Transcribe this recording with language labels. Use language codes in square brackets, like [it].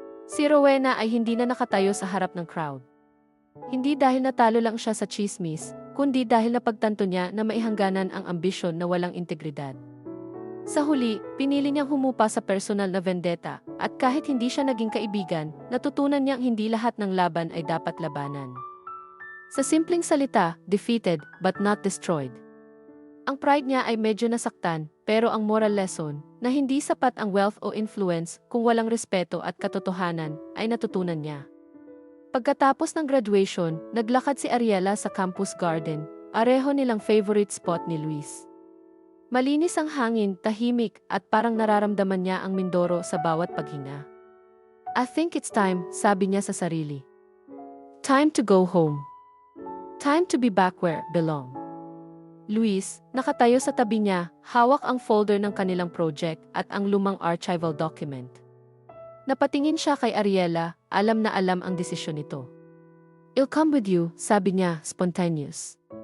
[tl] Si Rowena ay hindi na nakatayo sa harap ng crowd. Hindi dahil natalo lang siya sa chismis, kundi dahil napagtanto niya na maihangganan ang ambisyon na walang integridad. Sa huli, pinili niyang humupa sa personal na vendetta, at kahit hindi siya naging kaibigan, natutunan niyang hindi lahat ng laban ay dapat labanan. Sa simpleng salita, [en] defeated, but not destroyed. [tl] Ang pride niya ay medyo nasaktan, pero ang moral lesson, na hindi sapat ang wealth o influence kung walang respeto at katotohanan, ay natutunan niya. Pagkatapos ng graduation, naglakad si Ariela sa campus garden, pareho nilang favorite spot ni Luis. Malinis ang hangin, tahimik, at parang nararamdaman niya ang Mindoro sa bawat paghinga. [en] I think it's time, [tl] sabi niya sa sarili. [en] Time to go home. Time to be back where belong. [tl] Luis, nakatayo sa tabi niya, hawak ang folder ng kanilang project at ang lumang archival document. Napatingin siya kay Ariela, alam na alam ang desisyon nito. [en] I'll come with you, [tl] sabi niya, [en] spontaneous.